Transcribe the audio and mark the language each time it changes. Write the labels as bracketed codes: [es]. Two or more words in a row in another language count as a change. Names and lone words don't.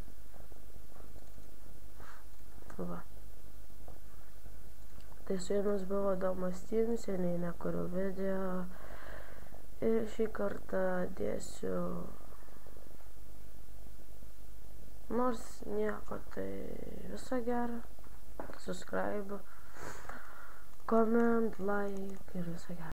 [lt] Va. Tai su jumis buvo Domas Team, seniai nekuriu video. Ir šį kartą dėsiu nors nieko, tai viso gero. [en] Subscribe, comment, like [lt] ir viso gero.